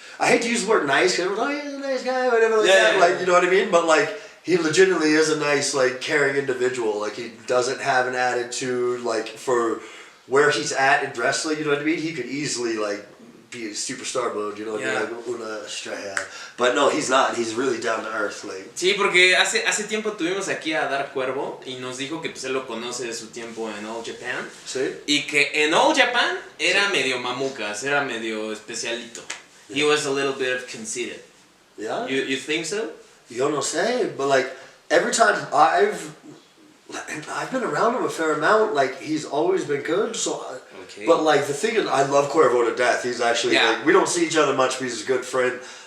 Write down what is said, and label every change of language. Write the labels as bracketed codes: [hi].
[en] I hate to use the word nice, because everyone's like, oh, he's a nice guy, whatever like that. Like, you know what I mean? But like, he legitimately is a nice, like, caring individual. Like, he doesn't have an attitude, like, for where he's at in wrestling, you know what I mean? He could easily, like, be a superstar mode, you know what I mean? Like, [es] una estrella. [en] But no, he's not. He's really down to earth, like. [es] Sí, porque hace tiempo tuvimos aquí a Dar Cuervo y nos dijo que pues él lo conoce de su tiempo en All Japan. Sí. Y que en All Japan era medio mamucas, era medio especialito. [en] He was a little bit conceited. Yeah? You think so? [es] Yo no sé, [en] but like every time I've been around him a fair amount, like he's always been good. So, but like the thing is, I love Cuervo to death. He's actually like, we don't see each other much, but he's a good friend.